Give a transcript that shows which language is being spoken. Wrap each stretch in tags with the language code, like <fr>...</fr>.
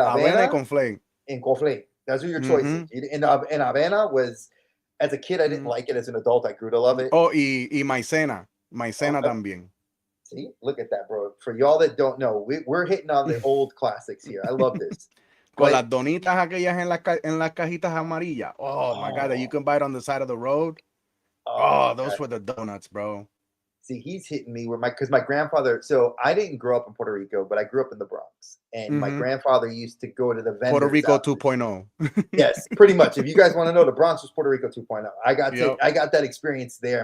<en>Avena and cornflake. And cornflake. Those are your choices. And Avena was, as a kid, I didn't like it. As an adult, I grew to love it.</en> <es>Oh, y maicena. Maicena también.</es> <en>See, look at that, bro. For y'all that don't know, we're hitting on the old classics here. I love this.</en> <es>Con las donitas aquellas en las cajitas amarillas.</es> <en>Oh my God, that you can buy it on the side of the road. Oh, those were the donuts, bro. See, he's hitting me with because my grandfather. So I didn't grow up in Puerto Rico, but I grew up in the Bronx, and my grandfather used to go to the vendors. Puerto Rico 2.0. Yes, pretty much. If you guys want to know, the Bronx was Puerto Rico 2.0. I got that experience there.</en>